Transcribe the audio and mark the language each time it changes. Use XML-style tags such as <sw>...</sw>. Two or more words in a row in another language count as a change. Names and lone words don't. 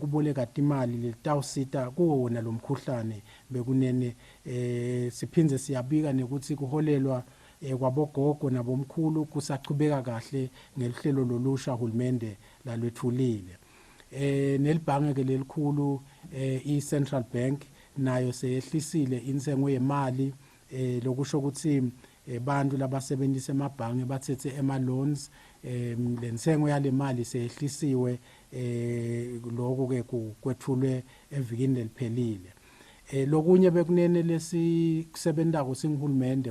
<ss>kuboleka imali letawusita kuwona lo mkhuhlane bekunene siphinze siyabika nekuthi kuholelwa kwabogogo nabomkhulu kusachubeka kahle ngehlelo lolusha uhulumende lalwethulile nelibhange ke lelikhulu i-Central Bank nayo seyehlisile intengo yemali lokusho ukuthi bantu labasebenzisa emabhange bathethe ema-loans lentengo yale mali seyehlisiwe lokho ke kwethulwe evikini leliphelile lokunye bekunene lesikusebentako singihulumende</ss>